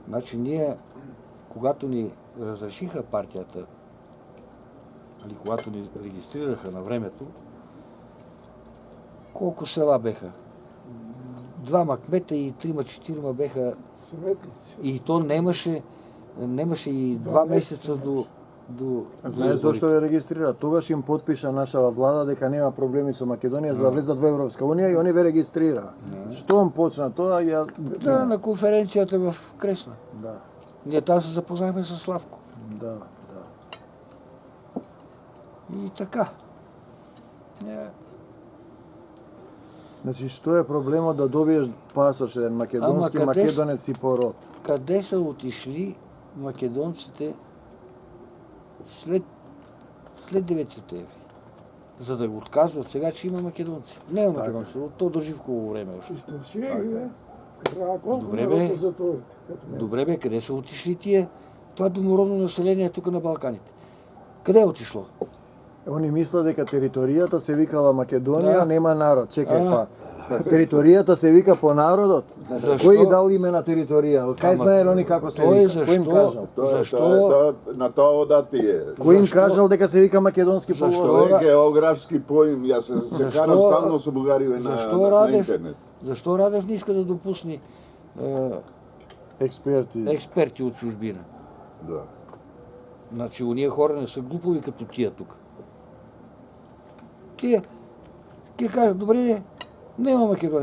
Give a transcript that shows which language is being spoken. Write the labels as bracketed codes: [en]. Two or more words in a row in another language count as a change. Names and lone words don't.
[bg] Да. Значи ние когато ни разрешиха партията, или когато ни регистрираха на времето, колко села беха? 2 кмета и 3-4 беха. Съветници. [mk] И то немаше и 2 месеца до Знаеш зашто ја регистрира? Тогаш им подпиша нашава влада дека нема проблеми со Македонија за да влезат во Европска унија и они ве регистрираа. Штом почна тоа ја [bg] Да, на конференцията в Кресна. да, Ние там се запознахме с Славко. да. И така. [mk] Значи што е проблемот да добиеш пасош еден македонски [bg] Ама къде македонец и по род? Къде са отишли македонците след 9 септември? За да го отказват сега, че има македонци. Няма македонци, то до Живково време още. Изплашили, бе. Колко Добре, бе. народа затворите? Добре бе, къде са отишли това домородно население тук на Балканите? Къде е отишло? [mk] Они мислат дека територијата се викала Македонија, Да. нема народ. Чекај па. Територијата се вика по народот. Зашто? Кој ги дал име на територија? Кај знаел они како се Тој вика? Кој им кажал? [bg] защо [mk] На тоа одати е. Кој им Зашто? кажал дека се вика македонски Зашто? полуостров? Тоа е географски поим. Јас се [bg] Защо- [mk] карам стално со бугариве [bg] защо [mk] на [bg] Радев? [mk] интернет. [bg] Защо Радев не иска да допусне Експерти. експерти от чужбина? Да. Значи, уния хора не са глупови като тия тук. Тия, ке кажат, добре, нема Македония.